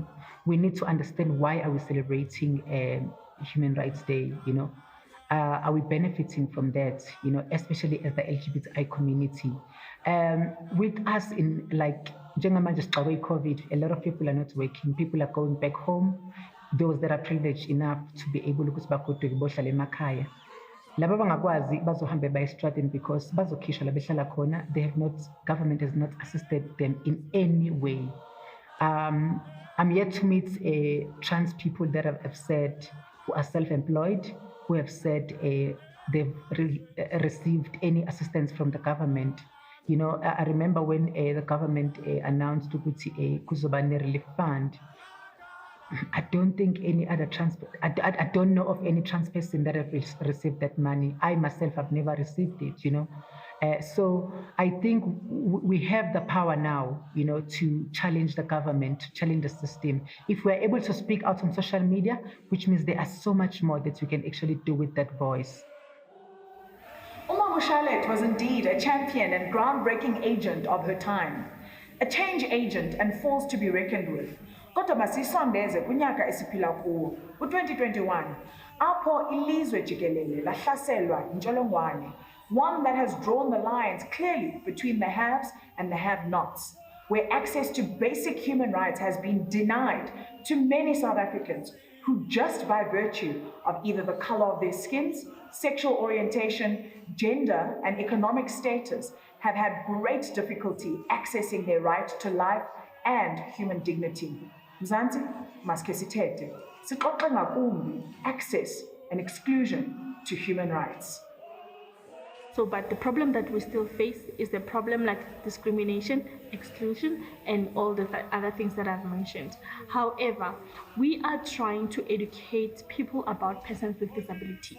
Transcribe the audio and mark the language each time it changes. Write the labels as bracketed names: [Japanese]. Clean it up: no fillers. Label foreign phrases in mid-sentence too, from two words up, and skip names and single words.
[English] We need to understand why are we celebrating Human Rights Day, Are we benefiting from that, especially as the LGBTI community? With us in COVID, a lot of people are not working. People are going back home. Those that are privileged enough to be able to go to [Zulu] bohlala emakhaya. Laba bangakwazi bazohambe bayestradini because bazokhishwa la behlala khona. [English] Government has not assisted them in any way. I'm yet to meet trans people that have said who are self-employed, who have said they've received any assistance from the government. I remember when the government announced [Zulu] ukuthi kuzobane [English] relief fund. I don't think any other I don't know of any trans person that have received that money. I myself have never received it, So I think we have the power now, to challenge the government, to challenge the system. If we're able to speak out on social media, which means there are so much more that we can actually do with that voice. Charlotte was indeed a champion and groundbreaking agent of her time, a change agent and force to be reckoned with. [Xhosa] Kodwa masisondeze kunyaka esiphila kuwo, u-2021, apho ilizwe jikelele lahlaselwa intsholongwane, [English] one that has drawn the lines clearly between the haves and the have-nots, where access to basic human rights has been denied to many South Africans who just by virtue of either the color of their skins, sexual orientation, gender, and economic status have had great difficulty accessing their right to life and human dignity. Mzansi, [Xhosa] maske sithethe, sixoxe ngakumbi [English] access and exclusion to human rights. So, but the problem that we still face is the problem like discrimination, exclusion, and all the other things that I've mentioned. However, we are trying to educate people about persons with disabilities.